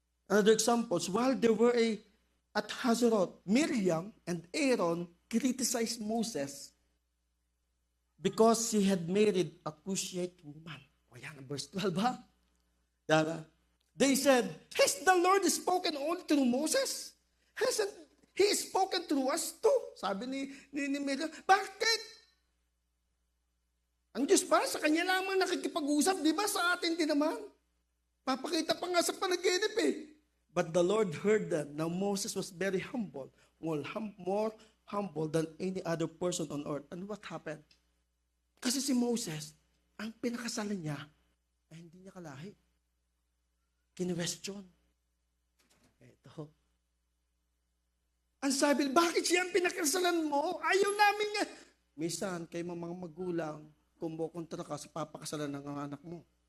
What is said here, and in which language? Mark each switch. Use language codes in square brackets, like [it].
[en] Another examples, while they were at Hazeroth, Miriam and Aaron criticized Moses because he had married a Cushite woman. [tl] O yan, [en] verse 12 ha? They said, has the Lord spoken only through Moses? Hasn't He spoken through us too? [tl] Sabi ni Miriam, bakit? Ang Diyos ba, sa kanya lamang nakikipag-usap, di ba? Sa atin din naman. Papakita pa nga sa panaginip eh. [en] But the Lord heard them. Now Moses was very humble, more humble than any other person on earth. And what happened? [tl] Kasi si Moses, ang pinakasalan niya, ay hindi niya kalahi. Kinwestiyon. Ito. Ang sabi, bakit siya ang pinakasalan mo? Ayaw namin nga. Minsan, kayo mga magulang, kumukontra ka sa papakasalan ng anak mo.